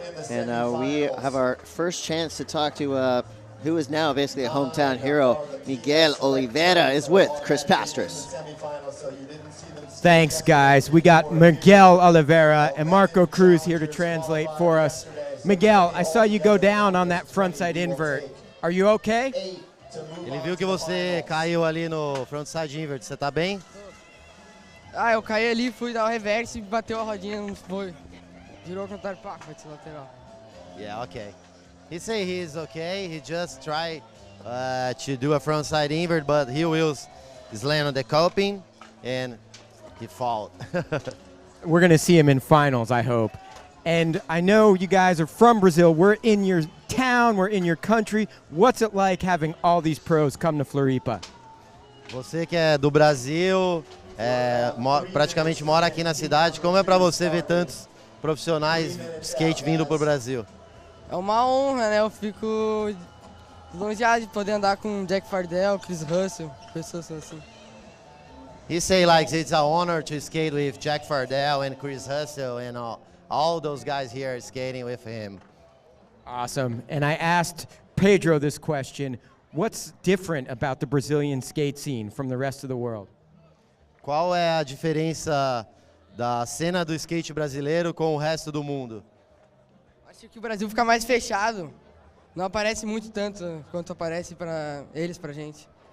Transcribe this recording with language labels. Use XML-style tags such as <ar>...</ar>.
<en>And we have our first chance to talk to who is now basically a hometown hero. Miguel Oliveira is with Chris Pastras. Thanks, guys. We got Miguel Oliveira and Marco Cruz here to translate for us. Miguel, I saw you go down on that frontside invert. Are you okay?</en> <pt>Ele viu que você caiu ali no frontside invert. Você tá bem? Ah, eu caí ali, fui dar o reverse e bateu a rodinha, não foi. Girou o contrário, pá, foi de lateral.</pt> <en>Yeah, okay. He say he's okay. He just tried to do a frontside invert, but he will slam on the coping and he fall. We're going to see him in finals, I hope. And I know you guys are from Brazil. We're in your town. We're in your country. What's it like having all these pros come to Floripa?</en> <pt>Você que é do Brasil, praticamente mora aqui na cidade. Como é para você ver tantos profissionais de skate vindo para o Brasil? É uma honra, né? Eu fico lisonjeado de poder andar com Jack Fardell, Chris Russell, pessoas assim.</pt> <en>He say like it's an honor to skate with Jack Fardell and Chris Russell and all those guys here skating with him. Awesome. And I asked Pedro this question. What's different about the Brazilian skate scene from the rest of the world?</en> <pt>Qual é a diferença da cena do skate brasileiro com o resto do mundo? Acho que o Brasil fica mais fechado. Não aparece muito tanto quanto aparece para eles, pra gente.</pt>